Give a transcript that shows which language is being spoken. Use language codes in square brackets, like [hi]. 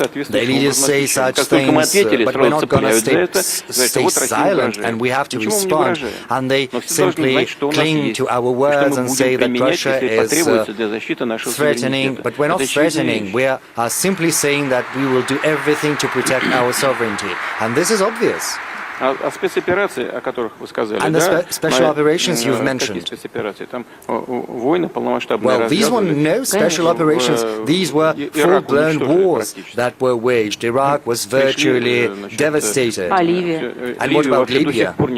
[en] The leaders say such things, but we're not going to stay silent, and we have to respond. And they simply cling to our words and say that Russia is threatening, but we're not threatening. We are simply saying that we will do everything to protect our sovereignty. And this is obvious. [ru] А спецоперации, о которых вы сказали, [en] and the special operations you've mentioned. [ru] Там войны полномасштабные. [en] Well, these were no special operations. These were full-blown wars that were waged. Iraq was virtually devastated. And what about Libya?